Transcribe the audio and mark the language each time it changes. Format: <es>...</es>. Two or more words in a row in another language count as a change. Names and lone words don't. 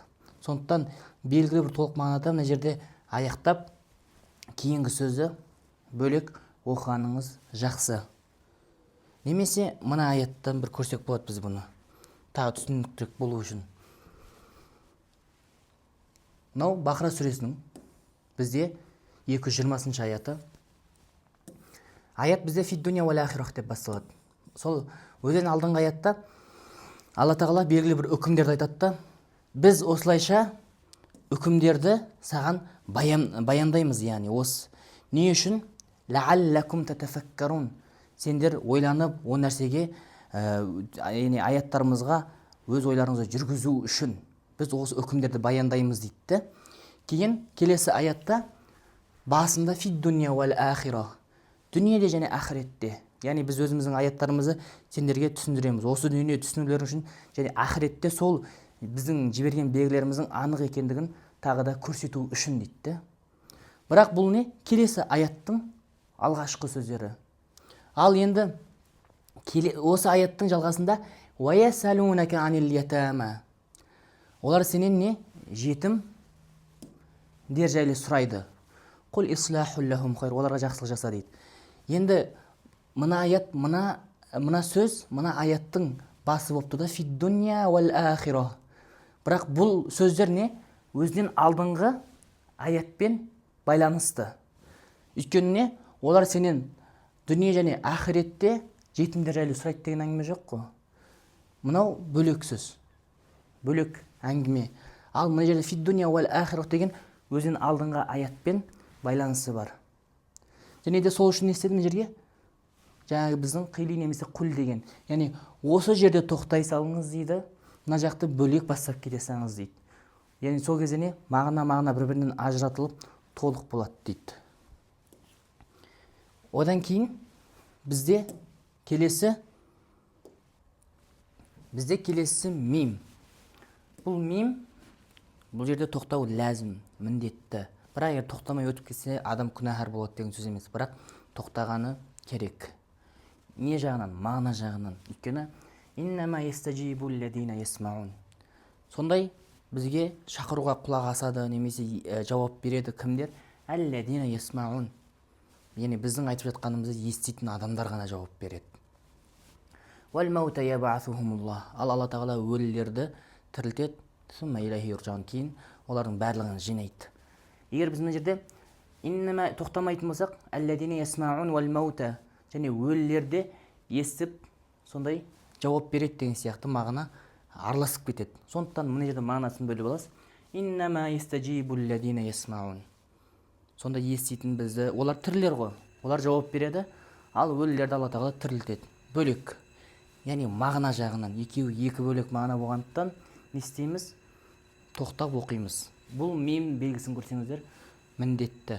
<kk>Сондықтан белгілі бір толық мағынада мына жерде аяқтап кейінгі сөзі бөлек оқығаныңыз жақсы. Немесе мына аяттан бір көрсек болады біз бұны, тағы түсініктірек болу үшін. Мынау Бақара сүресінің бізде 220 аяты. Аят бізде</kk> <ar>في الدنيا والآخرة</ar> <kk>деп басталады. Сол өзен алдыңғы аятта Алла Тағала белгілі бір үкімдерді айтады да, біз осылайша үкімдерді саған баяндаймыз, яғни осы. Не үшін?</kk> <ar>لعلكم تتفكرون.</ar> <kk>Сендер ойланып, о нәрсеге, яғни аяттарымызға өз ойларыңызды жүргізу үшін біз осы үкімдерді баяндаймыз дейді. Кейін келесі аятта басында</kk> <ar>في الدنيا والآخرة.</ar> <kk>Дүниеде және ақыретте. Яғни біз өзіміздің аяттарымызды сендерге түсіндіреміз. Осы дүние түсінулер үшін және ақыретте сол біздің жіберген белгілеріміздің анық екендігін тағы да көрсету үшін дейді. Бірақ бұл не? Келесі аяттың алғашқы сөздері. Ал енді осы аяттың жалғасында</kk> <ar>ويسألونك عن اليتامى.</ar> <kk>Олар сенен не? Жетім дер жайлы сұрайды.</kk> <ar>قل إصلاح لهم خير.</ar> <kk>Оларға жақсылық жаса дейді. Енді мына аят, мына сөз, мына аяттың басы болып тұрды</kk> <ar>في الدنيا والآخرة.</ar> <kk>Бірақ бұл сөздер не? Өзінен алдыңғы аятпен байланысты. Өйткені не? Олар сенен дүние және ақыретте жетімдер жайлы сұрайды деген әңгіме жоқ қой. Мынау бөлек сөз, бөлек әңгіме. Ал мына жерде</kk> <ar>في الدنيا والآخرة</ar> <kk>деген өзінен алдыңғы аятпен байланысы бар. Және де сол үшін не істедім жерге? Жаңағы біздің қили немесе құл деген. Яғни осы жерде тоқтай салыңыз дейді, мына жақты бөлек бастап кете салыңыз дейді. Яғни сол кезде не? Мағына бір-бірінен ажыратылып толық болады дейді. Одан кейін бізде келесі мим. Бұл мим, бұл жерде тоқтау ләзім, міндетті. Бірақ егер тоқтамай өтіп кетсе, адам күнәһар болады деген сөз емес. Бірақ тоқтағаны керек. Не жағынан? Мағына жағынан. Өйткені</kk> <ar>إنما يستجيب الذين يسمعون.</ar> <kk>Сондай бізге шақыруға құлақ асады немесе жауап береді кімдер?</kk> <ar>الذين يسمعون.</ar> <kk>Яғни біздің айтып жатқанымызды еститін адамдар ғана жауап береді.</kk> <ar>والموتى يبعثهم الله.</ar> <kk>Алла Тағала өлілерді тірілтеді,</kk> <ar>ثم إليه يرجعون,</ar> <kk>кейін олардың барлығын жинайды. Егер біз мына жерде иннама тоқтамайтын болсақ,</kk> <ar>الذين يسمعون والموتى,</ar> <kk>және өлілерде естіп сондай жауап береді деген сияқты мағына араласып кетеді. Сондықтан мына жерде мағынасын бөліп аласыз.</kk> <ar>إنما يستجيب الذين يسمعون.</ar> <kk>Сонда еститін бізді, олар тірілер ғой, олар жауап береді, ал өлілерді Алла Тағала тірілтеді. Бөлек. Яғни мағына жағынан екі бөлек мағына болғандықтан не істейміз? Тоқтап оқимыз. Бұл мим белгісін көрсеңіздер, міндетті.</kk>